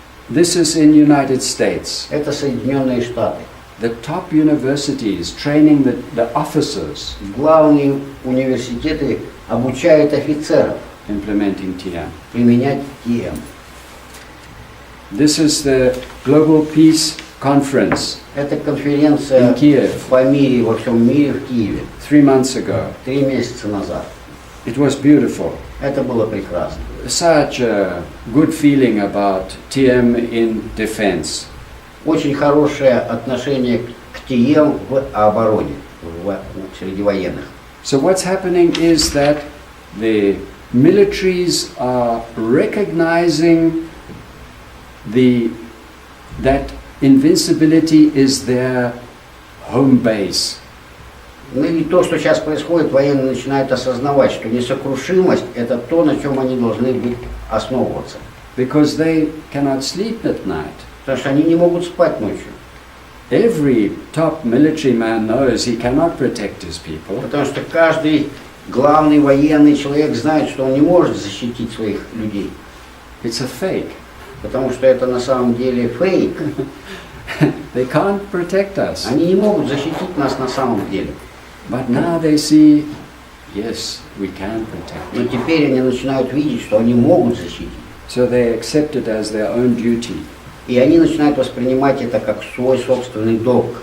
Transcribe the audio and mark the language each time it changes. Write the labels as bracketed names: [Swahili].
[English] This is in United States. [Russian] Это Соединенные Штаты. [English] The top universities training the officers [Russian] Главные университеты обучают офицеров [English] implementing TM. [Russian] применять ТМ. [English] This is the Global Peace Conference [Russian] Это конференция [English] in Kiev [Russian] по мире, во всем мире в Киеве [English] 3 months ago. [Russian] 3 месяца назад. [English] It was beautiful. [Russian] Это было прекрасно. [English] Such a good feeling about TM in defense. [Russian] очень хорошее отношение к ТМ в обороне, среди военных. [English] So what's happening is that the militaries are recognizing that invincibility is their home base. [Russian] Ну и то, что сейчас происходит, военные начинают осознавать, что несокрушимость – это то, на чем они должны быть основываться. [English] Because they cannot sleep at night. [Russian] Потому что они не могут спать ночью. [English] Every top military man knows he cannot protect his people. [Russian] Потому что каждый главный военный человек знает, что он не может защитить своих людей. [English] It's a fake. [Russian] Потому что это на самом деле фейк. [English] They can't protect us. [Russian] Они не могут защитить нас на самом деле. [English] But now they see, yes, we can protect. [Russian] Но теперь они начинают видеть, что они могут защитить. [English] So they accept it as their own duty. [Russian] И они начинают воспринимать это как свой собственный долг.